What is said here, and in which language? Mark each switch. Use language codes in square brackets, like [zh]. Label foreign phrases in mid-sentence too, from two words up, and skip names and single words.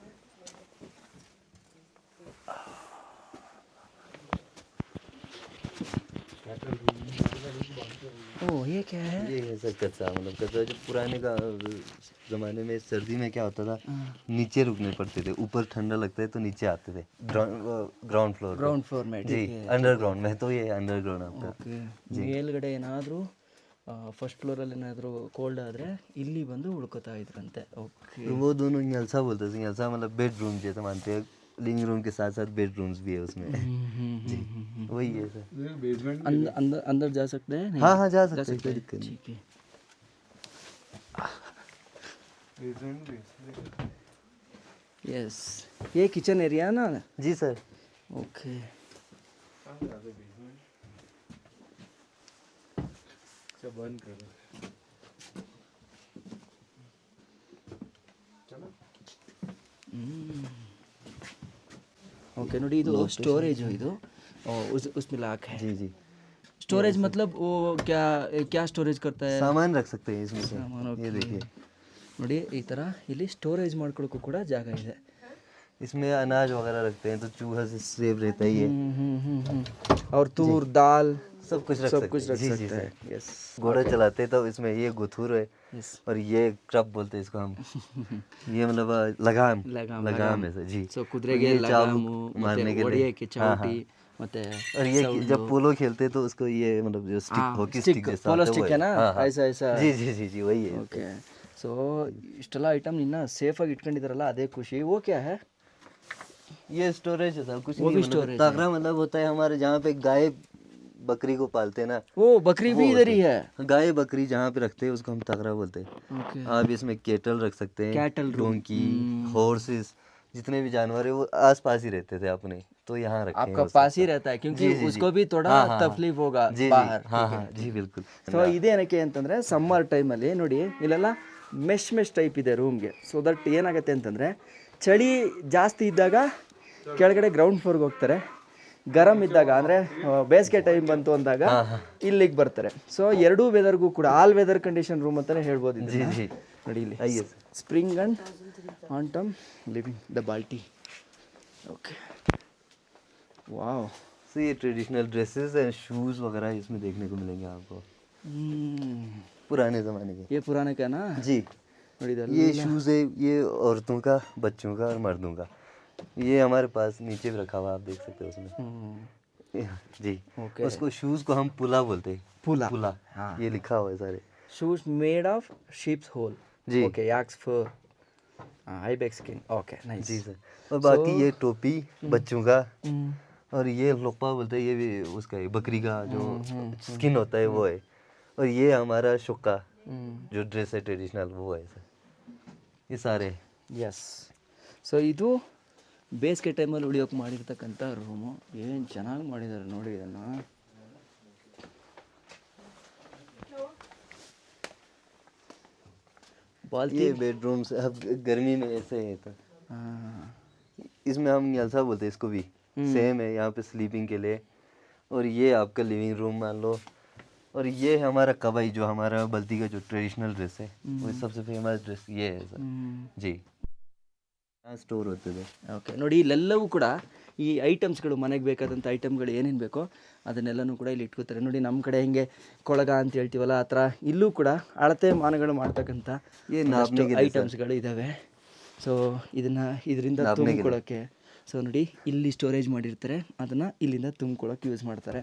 [hi] ओह ये क्या है? ये है सर कच्चा, मतलब कच्चा जो पुराने का ज़माने में सर्दी में क्या होता था, नीचे रुकने पड़ते थे, ऊपर ठंडा लगता है तो नीचे आते थे [en] ground floor ground floor [hi] में. जी ठीक है. अंडरग्राउंड में, तो ये अंडरग्राउंड आपका। [kn] ಓಕೆ, ಮೇಲ್ಗಡೆ ಏನಾದರೂ [en] first floor [kn] ಏನಾದರೂ ಕೋಲ್ಡ್ ಆದರೆ ಇಲ್ಲಿ ಬಂದು ಉಳ್ಕೋತಾ ಇದ್ರಂತೆ. ಓಕೆ. [hi] तो वो दोनों यलसा बोलते हैं, यलसा मतलब बेडरूम जैसे मानते हैं, [en] living room [hi] के साथ साथ बेडरूम्स भी है उसमें। जी वही है सर। अंदर अंदर जा सकते हैं? नहीं? हाँ हाँ जा सकते हैं, कोई दिक्कत नहीं। ठीक है. यस, ये [en] kitchen area [hi] ना? जी सर। [en] okay. okay [kn] ನೋಡಿ, ಇದು ಸ್ಟೋರೇಜ್, ಇದು [hi] उसमें लाख है. जी जी स्टोरेज मतलब वो क्या क्या स्टोरेज करता है? सामान रख सकते हैं इसमें से। [kn] ಸಾಮಾನು. [hi] ये देखिए [kn] ನೋಡಿ ಈ ಥರ ಇಲ್ಲಿ ಸ್ಟೋರೇಜ್ ಮಾಡ್ಕೊಳ್ಳೋಕ್ಕೂ ಕೂಡ ಜಾಗ ಇದೆ. [hi] इसमें अनाज वगैरह रखते हैं तो चूहा से सेव रहता ही है। और तूर दाल सब कुछ रख सब सकते कुछ हैं। रख जी, सकते जी, हैं. यस घोड़ा चलाते हैं तो इसमें ये गुथुर है यस. और ये क्रब बोलते हैं इसको हम। ये मतलब लगाम लगाम लगाम है सर जी। [kn] ಸೊ ಕುದುರೆಗೆ [hi] ये [kn] ಲಗಾಮು, [hi] चाबुक [kn] ಮತ್ತೆ [hi] मारने के लिए। [kn] ಹೊಡೆಯಕ್ಕೆ ಚೌಟಿ, ಮತ್ತೆ [hi] और ये जब पोलो खेलते हैं तो उसको ये मतलब जो स्टिक [en] hockey stick [hi] जैसा पोलो होता है स्टिक वो है ना? हाँ, हाँ। ऐसा ऐसा. जी जी जी जी वही है। [kn] ಓಕೆ. ಸೊ ಇಷ್ಟೆಲ್ಲ ಐಟಮ್ ನಿನ್ನ ಸೇಫಾಗಿ ಇಟ್ಕೊಂಡಿದ್ದಾರಲ್ಲ, ಅದೇ ಖುಷಿ. [hi] वो क्या है? ये स्टोरेज है सर, कुछ वो नहीं भी मतलब storage तागरा मतलब होता है हमारे जहाँ पे गाय बकरी को पालते हैं ना, वो बकरी भी इधर ही है. गाय बकरी जहाँ पे रखते हैं उसको हम तगरा बोलते हैं। ओके. आप इसमें केटल रख सकते हैं, [en] Cattle room. donkey, horses, [hi] जितने भी जानवर है वो आस पास ही रहते थे अपने, तो यहाँ रखे हैं आपका वो पास सब। ही रहता है क्योंकि जी, जी, उसको जी। भी थोड़ा हाँ, हाँ, तकलीफ होगा जी बाहर. जी हाँ हाँ जी बिल्कुल। [kn] ಸೊ ಇದೇನಕ್ಕೆ ಅಂತಂದರೆ, [en] summer time [kn] ನೋಡಿ ಇಲ್ಲೆಲ್ಲ [en] mesh type [kn] ಇದೆ ರೂಮ್ಗೆ. [en] so that [kn] ಏನಾಗುತ್ತೆ ಅಂತಂದರೆ, ಚಳಿ ಜಾಸ್ತಿ ಇದ್ದಾಗ ಕೆಳಗಡೆ [en] ground floor [kn] ಹೋಗ್ತಾರೆ, ಗರಂ ಇದ್ದಾಗ ಅಂದರೆ ಬೇಸಿಗೆ ಟೈಮ್ ಬಂತು ಅಂದಾಗ ಇಲ್ಲಿಗೆ ಬರ್ತಾರೆ. ಸೊ ಎರಡೂ ವೆದರ್ಗೂ ಕೂಡ [en] all weather condition room [kn] ಅಂತಲೇ ಹೇಳ್ಬೋದು ಇದನ್ನ. [hi] जी [kn] ನೋಡಿ ಇಲ್ಲಿ [hi] आइए सर। [en] spring and autumn living the Balti. okay wow. [hi] तो ये [en] traditional dresses and shoes [hi] वगैरह इसमें देखने को मिलेंगे आपको, पुराने ज़माने के। ये पुराने का ना? जी [kn] ನೋಡಿ ಇದೆಲ್ಲ [hi] ये शूज़ है, ये औरतों का, बच्चों का और मर्दों का। ये हमारे पास नीचे भी रखा हुआ, आप देख सकते हो उसमें। जी Okay. उसको शूज को हम पुला बोलते हैं। पुला। पुला हाँ। ये लिखा हुआ है सारे। [en] shoes made of sheeps hole. [hi] जी [en] okay yaks fur ibex skin. okay nice. [hi] जी सर। और बाकी ये टोपी बच्चों का, और ये लोपा बोलते हैं, ये भी उसका है, बकरी का जो स्किन होता है वो है। और ये हमारा शुक्का जो ड्रेस है ट्रेडिशनल वो है सर। ये सारे [kn] ಎಸ್. ಸೊ ಇದು ಬೇಸಿಗೆ ಟೈಮಲ್ಲಿ ಉಳಿಯೋಕೆ ಮಾಡಿರ್ತಕ್ಕಂಥ ರೂಮು. ಏನು ಚೆನ್ನಾಗಿ ಮಾಡಿದ್ದಾರೆ ನೋಡಿ ಇದನ್ನು. [hi] ये बेडरूम्स अब गर्मी में ऐसे है तो इसमें हम न्यालसा बोलते हैं इसको भी, सेम है यहाँ पे स्लीपिंग के लिए। और ये आपका [en] living room [hi] मान लो। और ये है हमारा कबाई, जो हमारा बल्ती का जो [en] traditional dress [hi] है, वो सबसे [en] famous dress [hi] ये है सर जी। यहाँ स्टोर होते थे। [kn] ಓಕೆ ನೋಡಿ ಇಲ್ಲೆಲ್ಲವೂ ಕೂಡ ಈ ಐಟಮ್ಸ್ಗಳು, ಮನೆಗೆ ಬೇಕಾದಂಥ ಐಟಮ್ಗಳು ಏನೇನು ಬೇಕೋ ಅದನ್ನೆಲ್ಲನೂ ಕೂಡ ಇಲ್ಲಿ ಇಟ್ಕೋತಾರೆ. ನೋಡಿ ನಮ್ಮ ಕಡೆ ಹೆಂಗೆ ಕೊಳಗ ಅಂತ ಹೇಳ್ತೀವಲ್ಲ ಆ ಥರ ಇಲ್ಲೂ ಕೂಡ ಅಳತೆ ಮಾನಗಳು ಮಾಡ್ತಕ್ಕಂಥ ಐಟಮ್ಸ್ಗಳು ಇದ್ದಾವೆ. ಸೊ ಇದರಿಂದ ತುಂಬಿಕೊಳ್ಳೋಕ್ಕೆ, ಸೊ ನೋಡಿ ಇಲ್ಲಿ ಸ್ಟೋರೇಜ್ ಮಾಡಿರ್ತಾರೆ, ಅದನ್ನು ಇಲ್ಲಿಂದ ತುಂಬಿಕೊಳ್ಳೋಕೆ ಯೂಸ್ ಮಾಡ್ತಾರೆ.